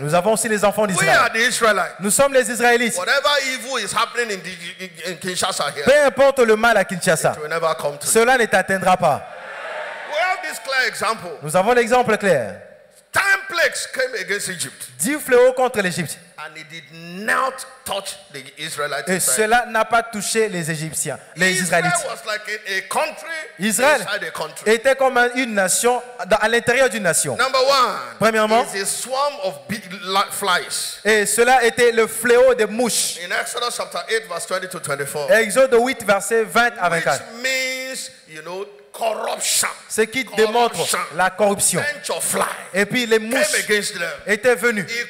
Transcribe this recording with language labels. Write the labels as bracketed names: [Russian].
[French] Nous avons aussi les enfants d'Israël. [English] We are the Israelites. [French] Nous sommes les Israélites. [English] Whatever evil is happening in Kinshasa here, [French] peu importe le mal à Kinshasa, [English] it will never come to [French] cela ne t'atteindra pas. [English] We have this clear example. [French] Nous avons l'exemple clair. [English] 10 plagues came against Egypt. [French] 10 fléaux contre l'Égypte. [English] And it did not touch the Israelites. [French] Et cela n'a pas touché les Égyptiens, les Israélites. [English] Was like a country [French] Israël [English] inside a country. [French] était comme une nation à l'intérieur d'une nation. [English] Number one, [French] premièrement, [English] is a swarm of flies. [French] Et cela était le fléau des mouches. [English] In Exodus chapter 8 verse 20 to 24. [French] Exode 8 verset 20 à 24. [English] Which means, you know, corruption. [French] Ce qui démontre la corruption. Et puis les mouches étaient venues.